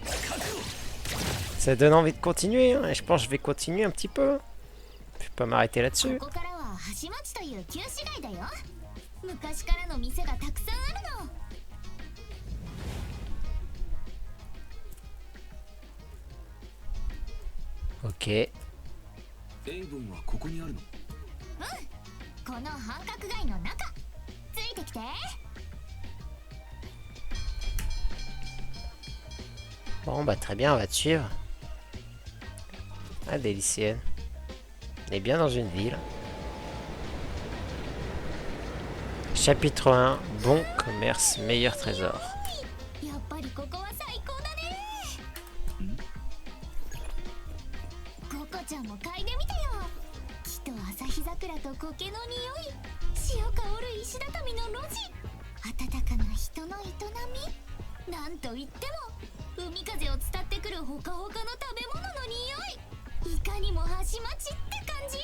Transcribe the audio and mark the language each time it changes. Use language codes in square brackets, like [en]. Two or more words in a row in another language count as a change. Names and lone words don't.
[fr] Ça donne envie de continuer, hein, et je pense que je vais continuer un petit peu. Je vais pas m'arrêter là-dessus. [ja] ここからは橋町という旧市街だよ。昔からの店がたくさんあるの。 [fr] Ok. [ja] エイボンはここにあるの？この繁華街の中、ついてきて。 [fr] Bon, bah très bien, on va te suivre. Ah, des lycéennes. On est bien dans une ville. Chapitre 1, bon commerce, meilleur trésor. [ja] やっぱりここは最高だね。ココちゃんも嗅いでみてよ。木と旭桜と苔の匂い、潮香る石畳の路地、温かな人の営み、なんといっても海風を伝ってくるほかほかの食べ物の匂い、いかにも橋町って感じ。